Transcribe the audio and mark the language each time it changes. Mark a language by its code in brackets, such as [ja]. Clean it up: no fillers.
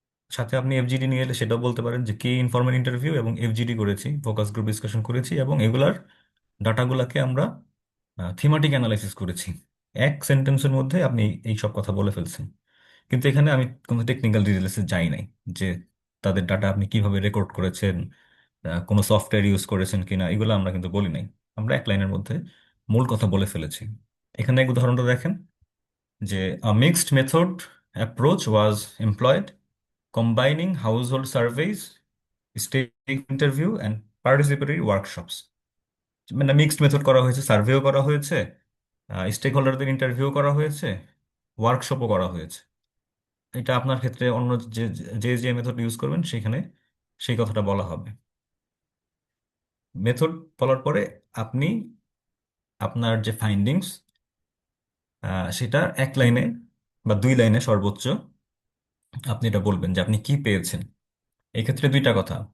[bn] সাথে আপনি এফজিডি নিয়ে এলে সেটাও বলতে পারেন যে কি ইনফরমেন্ট ইন্টারভিউ এবং এফজিডি করেছি, ফোকাস গ্রুপ ডিসকাশন করেছি, এবং এগুলার ডাটাগুলোকে আমরা থিমাটিক অ্যানালাইসিস করেছি। এক সেন্টেন্সের মধ্যে আপনি এই সব কথা বলে ফেলছেন। কিন্তু এখানে আমি কোনো টেকনিক্যাল ডিটেলসে যাই নাই যে তাদের ডাটা আপনি কিভাবে রেকর্ড করেছেন, কোনো সফটওয়্যার ইউজ করেছেন কিনা, এগুলো আমরা কিন্তু বলি নাই। আমরা এক লাইনের মধ্যে মূল কথা বলে ফেলেছি। এখানে এক উদাহরণটা দেখেন যে [en] a mixed method approach was employed combining household surveys, stake interview and participatory workshops। [bn] মানে মিক্সড মেথড করা হয়েছে, সার্ভেও করা হয়েছে, স্টেক হোল্ডারদের ইন্টারভিউ করা হয়েছে, ওয়ার্কশপও করা হয়েছে। এটা আপনার ক্ষেত্রে অন্য যে যে যে মেথড ইউজ করবেন সেখানে সেই কথাটা বলা হবে। মেথড বলার পরে আপনি আপনার যে ফাইন্ডিংস সেটা এক লাইনে বা দুই লাইনে সর্বোচ্চ আপনি এটা বলবেন যে আপনি কি পেয়েছেন। এই ক্ষেত্রে দুইটা কথা।